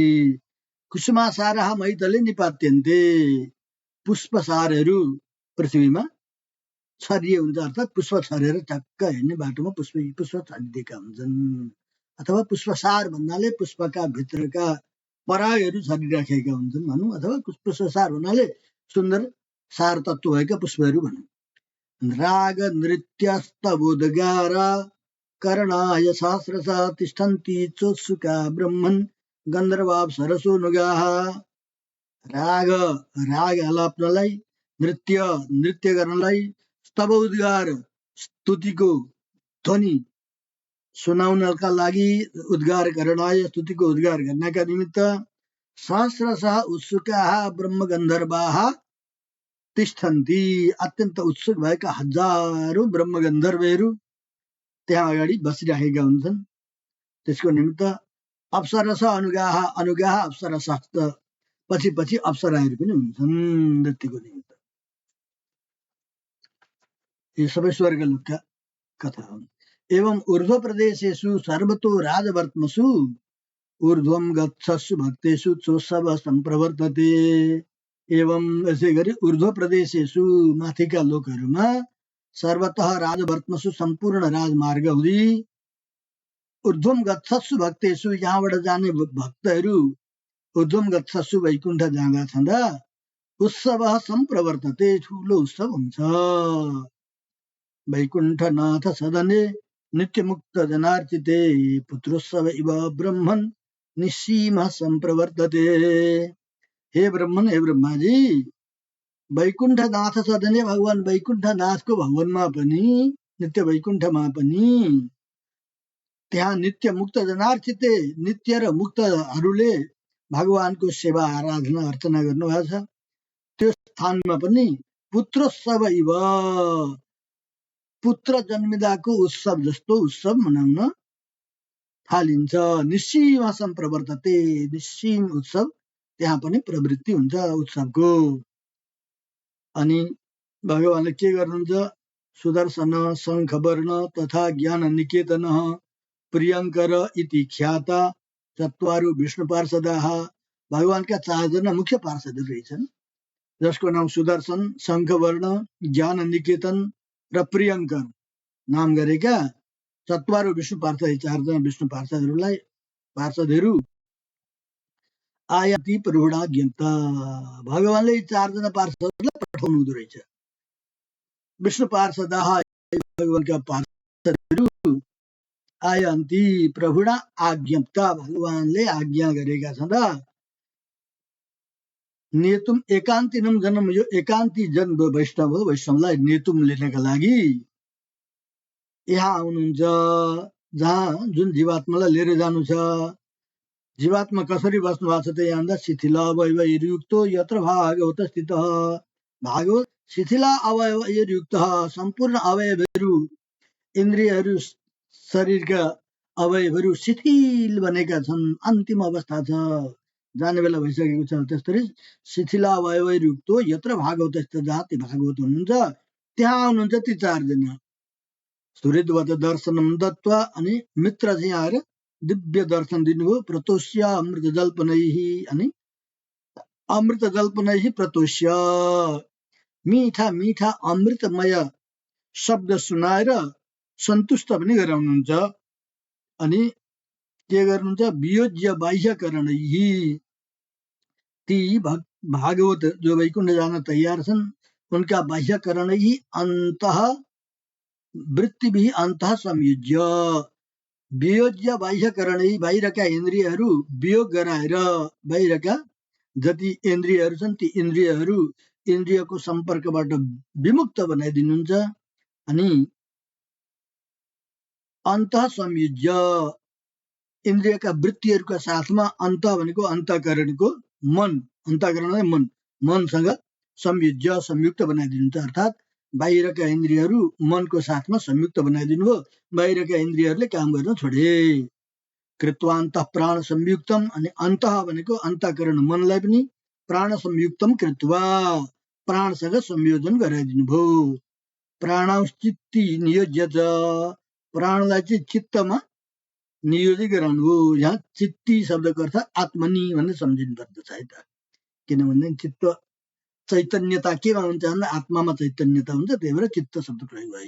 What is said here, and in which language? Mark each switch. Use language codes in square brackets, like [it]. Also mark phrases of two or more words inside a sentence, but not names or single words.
[sa] कुसुमासारा मैतले निपात्यन्ते [ne] पुष्पसारहरू पृथ्वीमा छरिए हुन्छ अर्थात् पुष्प छरेर टक्क हिँड्ने बाटोमा पुष्प छरिदिएका हुन्छन्। अथवा पुष्पसार भन्नाले पुष्पका भित्रका परागहरू छरिराखेका हुन्छन् भनौँ अथवा पुष्पसार भन्नाले सुन्दर सार तत्त्व भएका पुष्पहरू भनौँ। [sa] राग नृत्यस्तबोधगारा कर्णाय सहस्रश तिष्ठन्ति चोत्सुका ब्रह्मन् गन्धर्वाप्सरसो नुगाः [ne] राग आलाप्नलाई नृत्य गर्नलाई तब उद्गार स्तुतिको ध्वनि सुनाउनका लागि [sa] उद्गार करणाय [ne] स्तुतिको उद्गार गर्नका निमित्त [sa] सहस्रशः उत्सुकाः ब्रह्मगन्धर्वाः तिष्ठन्ति। [ne] अत्यन्त उत्सुक भएका हजारौं ब्रह्मगन्धर्वहरू त्यहाँ अगाडि बसिरहेका हुन्छन्। त्यसको निमित्त [sa] अप्सरस अनुगाह अनुगाह अप्सरस [ne] पछि पछि अप्सराहरू पनि हुन्छन् नृत्यको निमित्त। यो सबै स्वर्गलोकका कथा हुन्। [sa] एवं ऊर्ध्व प्रदेशेषु सर्वतो राजवर्त्मसु ऊर्ध्वं गच्छस्सु भक्तेषु चोत्सव सम्प्रवर्तते। [ne] एवं यसै गरी [sa] ऊर्ध्व प्रदेशेषु [ne] माथिका लोकहरूमा [sa] सर्वतः राजवर्त्मसु [ne] सम्पूर्ण राजमार्ग हुँदी [sa] ऊर्ध्वम गच्छस्सु भक्तेषु [ne] यहाँबाट जाने भक्तहरू [sa] ऊर्ध्वम गच्छस्सु [ne] वैकुण्ठ जाँदा छँदा [sa] उत्सव सम्प्रवर्तते [ne] ठुलो उत्सव हुन्छ। [sa] वैकुण्ठनाथ सदने नित्यमुक्त जनार्चिते पुत्रोत्सव इव ब्रह्मन् निसीम सम्प्रवर्तते। [ne] हे ब्रह्मन हे ब्रह्माजी [sa] वैकुण्ठनाथ सदने [ne] भगवान वैकुण्ठनाथको भवनमा पनि नित्य वैकुण्ठमा पनि त्यहाँ [sa] नित्य मुक्त जनार्चिते [ne] नित्य र मुक्तहरूले भगवानको सेवा आराधना अर्चना गर्नुभएको छ। त्यो स्थानमा पनि [sa] पुत्रोत्सव इव [ne] पुत्र जन्मिदाको उत्सव जस्तो उत्सव मनाउन थालिन्छ। [sa] निसीम सम्प्रवर्तते [ne] निसीम उत्सव त्यहाँ पनि प्रवृत्ति हुन्छ उत्सवको। अनि भगवानले के गर्नुहुन्छ [sa] सुदर्शन शङ्खवर्ण तथा ज्ञान निकेतन प्रियङ्कर इति ख्याता चत्वारो विष्णु पार्षदाः। [ne] भगवानका 4 जना मुख्य पार्षदहरू रहेछन् जसको नाम सुदर्शन शङ्खवर्ण ज्ञान निकेतन र प्रियङ्कर नाम गरेका [sa] चत्वारो विष्णु पार्षद [ne] 4 जना विष्णु पार्षदहरू [sa] आयाति प्रहुणा ज्ञप्ता। [ne] भगवानले 4 जना पार्षदहरूलाई पठाउनु हुँदो रहेछ। [sa] विष्णु पार्षदाः [ne] भगवानका पार्षदहरू [sa] आयन्ति प्रभुणा आज्ञप्ता [ne] भगवानले आज्ञा गरेका छँदा [sa] नेतुम एकान्तिनम जन्म [ne] यो एकान्ती जन वैष्णव हो वैष्णवलाई नेतुम लिनका लागि यहाँ आउनुहुन्छ जहाँ जुन जीवात्मालाई लिएर जानु छ। जीवात्मा कसरी बस्नु भएको छ त यहाँ [sa] शिथिला अवयवयुक्तो यत्र भागवत स्थित भागवत शिथिला अवयवयुक्त [ne] सम्पूर्ण अवयवहरू इन्द्रियहरू शरीरका अवयवहरू शिथिल बनेका छन् अन्तिम अवस्था छ जाने बेला भइसकेको छ। त्यसरी [sa] शिथिला अवयवयुक्त यत्र भागवत स्थित [ne] जहाँ भागवत हुनुहुन्छ त्यहाँ आउनुहुन्छ ती 4 जना। [sa] सुहृदवत दर्शनम दत्वा [ne] अनि मित्र चाहिँ आएर दिव्य दर्शन दिनुभयो। [sa] प्रतोष्य अमृत जल्पनैहि [ne] अनि [sa] अमृत जल्पनैहि प्रतोष्य [ne] मीठा मीठा अमृतमय शब्द सुनाएर सन्तुष्ट पनि गराउनुहुन्छ। अनि के गर्नुहुन्छ [sa] वियोज्य बाह्यकरणैहि [ne] ती भागवत जो वैकुण्ठ जान तयार छन् उनका [sa] बाह्यकरणैहि अन्तः वृत्तिभि अन्तः संयुज्य वियोज्य बाह्यकरणै [ne] बाहिरका इन्द्रियहरू वियोग गराएर बाहिरका जति इन्द्रियहरू छन् ती इन्द्रियहरू इन्द्रियको सम्पर्कबाट विमुक्त बनाइदिनुहुन्छ। अनि [sa] अन्तः संयुज्य [ne] इन्द्रियका वृत्तिहरूका साथमा अन्त भनेको अन्तःकरणको मन अन्तःकरणलाई मनसँग संयुज्य संयुक्त बनाइदिनुहुन्छ। अर्थात् बाहिरका इन्द्रियहरू मनको साथमा संयुक्त बनाइदिनु हो। बाहिरका इन्द्रियहरूले काम गर्न छोडे। [sa] कृत्वान्तः प्राण संयुक्तम [ne] अनि अन्तः भनेको अन्तःकरण मनलाई पनि [sa] प्राण संयुक्तम कृत्वा [ne] प्राणसँग संयोजन गराइदिनु भयो। [sa] प्राणश्चित्ति नियोज्य [ne] प्राणलाई चाहिँ चित्तमा नियोजित गराउनु हो। यहाँ चित्ती शब्दको अर्थ आत्मनि भनेर सम्झिनु पर्दछ है त। किनभने चित्त चैतन्यता केमा हुन्छ भन्दा आत्मामा चैतन्यता हुन्छ त्यही भएर चित्त शब्द प्रयोग भयो।